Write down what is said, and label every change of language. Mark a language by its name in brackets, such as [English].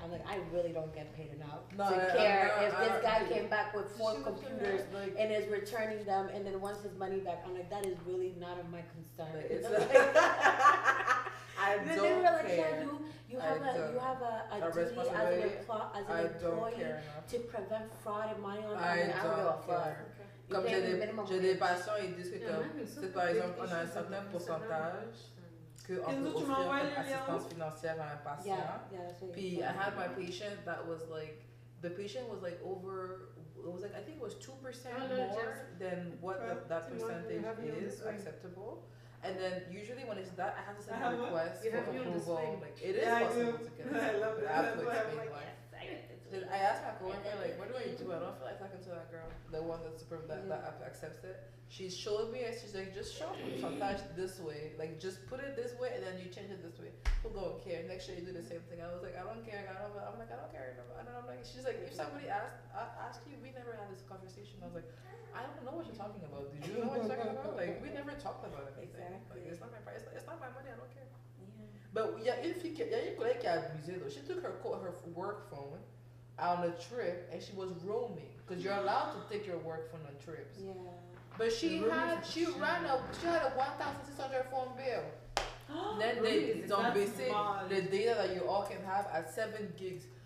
[English] I'm like, I really don't get paid enough to care if this guy came back with 4 computers and is returning them and then wants his money back. I'm like, that is really not of my concern. It's I don't care. Like, yeah, you have a duty as an employee to prevent fraud and money laundering. I don't give a fuck. [French] Comme j'ai des patients, ils disent que comme, par exemple, on a un certain pourcentage qu'on peut offrir comme assistance financière à un patient. [English] Puis I had my patient that was like, the patient was like over, it was like, I think it was 2% more than what that percentage is acceptable. And then usually when it's that, I have to send a request for approval. Like it is possible to get it, but I have to explain why. I asked my coworker, like, what do I do? I don't feel like talking to that girl, the one that accepts it. She showed me, and she's like, just show me sometimes this way, like just put it this way, and then you change it this way. People don't care. Next year you do the same thing. I was like, I don't care. I'm like, I don't care. And I'm like, she's like, if somebody asked you, we never had this conversation. I was like, I don't know what you're talking about. Did you know what you're talking about? Like, we never talked about anything. Like, it's not my price. It's not my money. I don't care. But [French] il y a une collègue qui a abusé [English] though. She took her work phone on a trip and she was roaming because you're allowed to take your work phone on trips. Yeah. But she had a 1,600 phone bill. Then they don't basic the data that you all can have at 7 gigs.